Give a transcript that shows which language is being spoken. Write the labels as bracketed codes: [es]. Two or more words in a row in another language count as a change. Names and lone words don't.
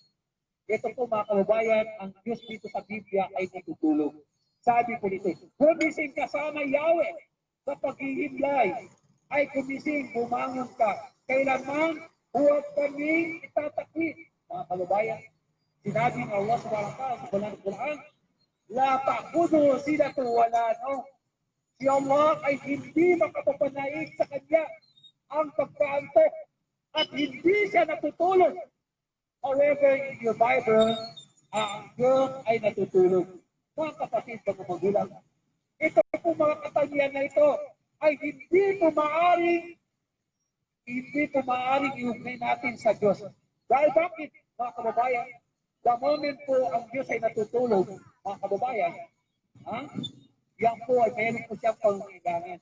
[tl] Ito po mga kababayan, ang Diyos dito sa Biblia ay natutulog. Sabi po dito, gumising ka sana Yahweh sa paghihimlay, ay gumising, bumangon ka. Kailanman, huwag kami itatakwil. Mga kababayan, sinabi ng Allah sa Quran, [ar] la ta'budu sila to wala [tl] no. Si Allah ay hindi makapapanaig sa kanya ang pagkaantok at hindi siya natutulog. [en] However, in your Bible, [tl] ang Diyos ay natutulog. Mga kapatid, mga magulang, ito po mga katangian na ito ay hindi po maaaring iugnay natin sa Diyos. Dahil bakit, mga kababayan, [en] the moment [tl] po ang Diyos ay natutulog, mga kababayan, yan po ay mayroon po siyang pangangailangan.